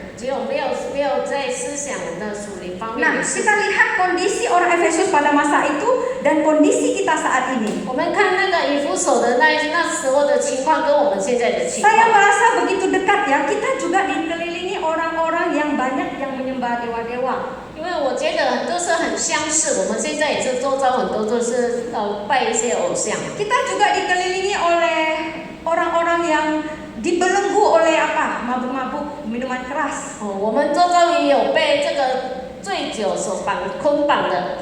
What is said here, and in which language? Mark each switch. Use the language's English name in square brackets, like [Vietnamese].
[Chinese] 只有没有在思想的属灵方面 [Indonesian] Nah, [Chinese] 的事 [Indonesian] kita [Chinese] 情。 [Indonesian] lihat kondisi orang Efesus pada masa itu dan kondisi kita saat ini. [Chinese] 我们看那个以弗所的那时候的情况，跟我们现在的情 [Indonesian] Saya [Chinese] 况。 [Indonesian] merasa begitu dekat, ya. Kita juga dikelilingi orang-orang yang banyak yang menyembah dewa-dewa. [Chinese] 因为我觉得都是很相似，我们现在也是周遭很多都是拜一些偶像。 [Indonesian] Kita juga dikelilingi oleh orang-orang yang dibelenggu oleh mabuk-mabuk, minuman keras. [Chinese] 我们周遭也有被这个醉酒所捆绑的。